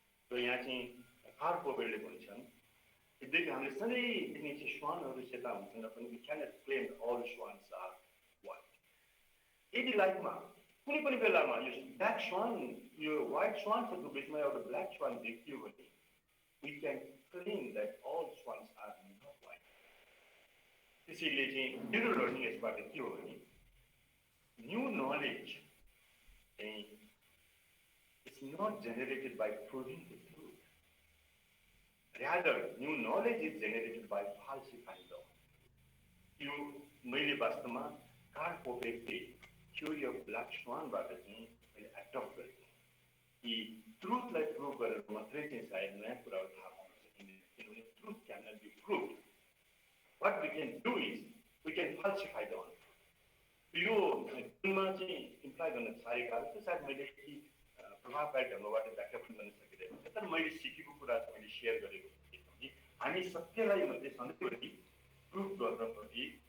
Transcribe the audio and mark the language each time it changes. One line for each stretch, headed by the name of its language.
Nepali: So यहाँ चाहिँ Karl पोपेरले भन्छन् यद्यपि हामीले सधैँ देख्ने चाहिँ श्वानहरू सेता हुन्छन् र पनि
English: we cannot claim that all swans are white.
Nepali: यदि लाइफमा कुनै पनि बेलामा यो ब्ल्याक स्वान यो व्हाइट स्वान्सहरूको बिचमा एउटा ब्ल्याक स्वान देखियो भने
English: we can claim that all swans are not white.
Nepali: त्यसैले चाहिँ मेरो लर्निङ यसबाट के हो भने
English: new knowledge is not generated by proving the truth. Rather, new knowledge is generated by falsifying them.
Nepali: You मैले वास्तवमा कार्ल पोपेरको थ्योरी अफ ब्ल्याक स्वानबाट चाहिँ मैले एडप्ट गरेको कि ट्रुथलाई प्रुभ गरेर मात्रै चाहिँ सायद नयाँ कुराहरू थाहा पाउन सकिँदैन किनभने
English: truth can not be prove what we can do is we can falsify the
Nepali: यो जुनमा चाहिँ इम्प्लाइ गर्न साह्रै गाह्रो छ सायद मैले प्रभावकारी ढङ्गबाट व्याख्या पनि गर्न सकिरहेको छ तर मैले सिकेको कुरा चाहिँ मैले सेयर गरेको कि हामी सत्यलाई मात्रै सधैँभरि प्रुभ गर्नप्रति